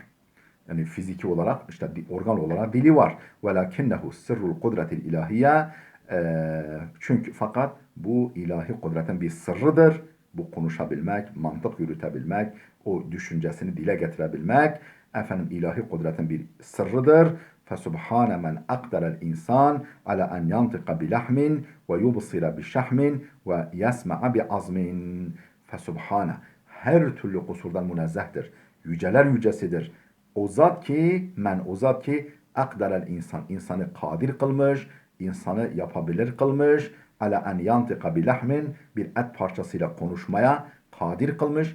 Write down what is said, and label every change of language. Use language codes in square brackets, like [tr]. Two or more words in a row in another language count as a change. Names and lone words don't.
[tr] Yani fiziki olarak işte organ olarak dili var. [ar] ولكنه سر القدرة الإلهية [tr] çünkü fakat bu ilahi kudretin bir sırrıdır. Bu konuşabilmek, mantık yürütebilmek, o düşüncesini dile getirebilmek ilahi kudretin bir sırrıdır. [ar] فَسُبْحَانَ مَنْ أَقْدَرَ الْاِنْسَانِ عَلَى أَنْ يَنْطِقَ بِلَحْمٍ وَيُبْصِرَ بِشَحْمٍ وَيَسْمَعَ بِعَظْمٍ فَسُبْحَانَ [tr] Her türlü kusurdan münezzehtir. Yüceler yücesidir. O zat ki [ar] أقدر الإنسان, [tr] insanı kadir kılmış, insanı yapabilir kılmış, [ar] على أن ينطق بلحم [tr] bir et parçasıyla konuşmaya kadir kılmış.